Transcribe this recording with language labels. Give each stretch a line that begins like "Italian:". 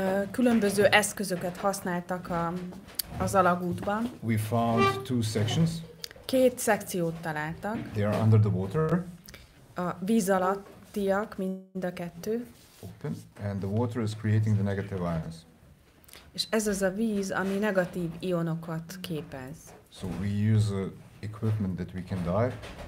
Hungarian: Különböző eszközöket használtak az alagútban.
English: We found 2 sections.
Hungarian: 2 szekciót találtak.
English: They are under the water.
Hungarian: A víz alattiak mind a 2.
English: Open. And the water is creating the negative ions.
Hungarian: És ez az a víz, ami negatív ionokat képez.
English: So we use equipment that we can dive.